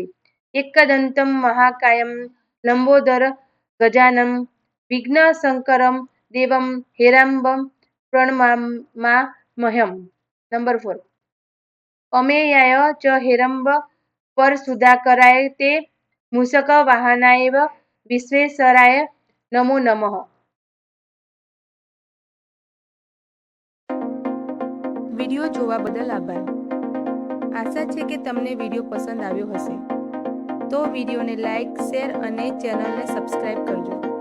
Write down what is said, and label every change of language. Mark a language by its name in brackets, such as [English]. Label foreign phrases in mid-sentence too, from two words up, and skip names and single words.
[Sanskrit] एकदन्तं महाकायं लंबोदर गजाननं विघ्नशंकरं देवं हेरम्बं प्रणमाम्यहम्. नंबर 4. अमेयाय च हेरम्ब पर सुधाकराय ते मूषक वाहनाय विश्वेश्वराय नमो नमः. [Gujarati] વિડિયો જોવા બદલ આભાર. આશા છે કે તમને વિડિયો પસંદ આવ્યો હશે. તો વિડિયોને લાઈક, શેર અને ચેનલને સબસ્ક્રાઇબ કરજો.